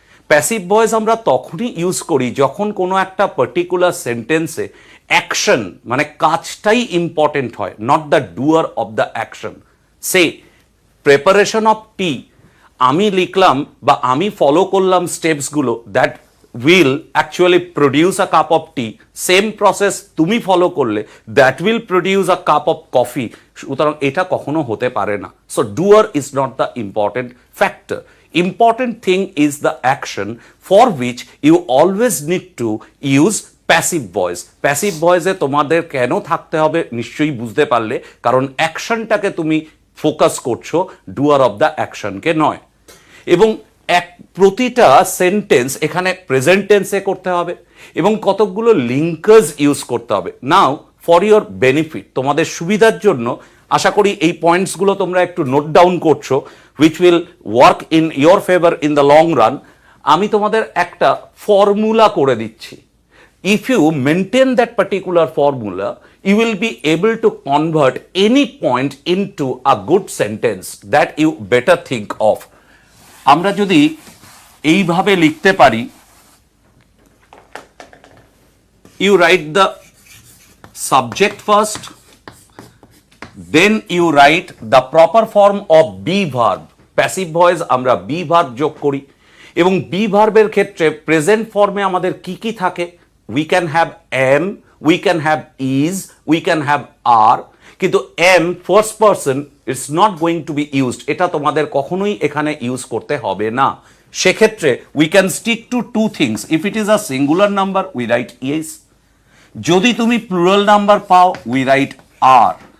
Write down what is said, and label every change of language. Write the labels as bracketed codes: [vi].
[bn] Passive voice আমরা তখনই use করি যখন কোনো একটা পার্টিকুলার সেন্টেন্সে অ্যাকশন মানে কাজটাই ইম্পর্টেন্ট হয়, [en] Not the doer of the action. [bn] Say preparation of টি, আমি লিখলাম বা আমি ফলো করলাম স্টেপসগুলো, [en] That will actually produce a cup of tea. Same process [bn] তুমি ফলো করলে [en] that will produce a cup of coffee. [bn] সুতরাং এটা কখনো হতে পারে না। [en] So doer is not the important factor. Important thing is the action, for which you always need to use passive voice. [bn] Passive ভয়েসে তোমাদের কেন থাকতে হবে নিশ্চয়ই বুঝতে পারলে, কারণ অ্যাকশনটাকে তুমি ফোকাস করছো, ডুয়ার অফ দ্য অ্যাকশনকে নয়। এবং প্রতিটা সেন্টেন্স এখানে প্রেজেন্ট টেন্সে করতে হবে এবং কতকগুলো লিঙ্কার্স ইউজ করতে হবে। [en] now for your benefit, [bn] তোমাদের সুবিধার জন্য আশা করি এই পয়েন্টসগুলো তোমরা একটু নোট ডাউন করছো, [en] Which will work in your favour in the long run. [bn] আমি তোমাদের একটা ফর্মুলা করে দিচ্ছি। [en] If you maintain that particular formula, you will be able to convert any point into a good sentence that you better think of. [bn] আমরা যদি এইভাবে লিখতে পারি, [en] you write the subject first, then you write the proper form of be verb. [bn] Passive voice আমরা be verb যোগ করি, এবং be ভার্বের ক্ষেত্রে প্রেজেন্ট ফর্মে আমাদের কি কি থাকে? [en] We can have am, we can have is, we can have are, কিন্তু am first person it's not going to be used, [bn] এটা তোমাদের কখনোই এখানে ইউজ করতে হবে না। [en] সেক্ষেত্রে we can stick to two things. If it is a singular number we write is, [bn] যদি তুমি প্লুরাল নাম্বার পাও [en] we write are.